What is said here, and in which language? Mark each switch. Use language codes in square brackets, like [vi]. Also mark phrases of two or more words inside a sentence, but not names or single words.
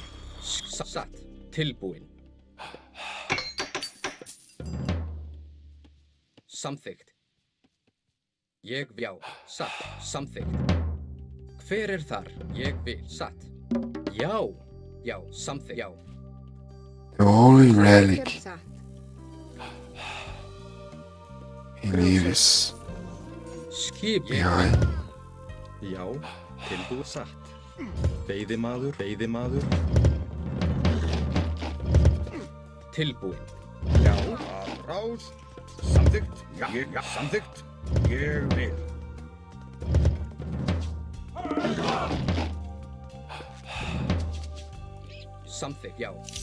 [is] Satt. Tilbúin. Samþykkt. Ég vil. Já. Satt. Samþykkt. Hver þar? Ég vil. Satt. Já. Já. Samþykkt. Já. [en] The only [is] Kjör [en] relic [is] satt. [en] he leaves [is] Skip. [en] behind [is] Já, tilbúið satt. Veiðimaður, veiðimaður. Tilbúin. Já. Að ráð. Samþykkt. Já. Ég, já, samþykkt. Ég vil. Samþykkt. Já.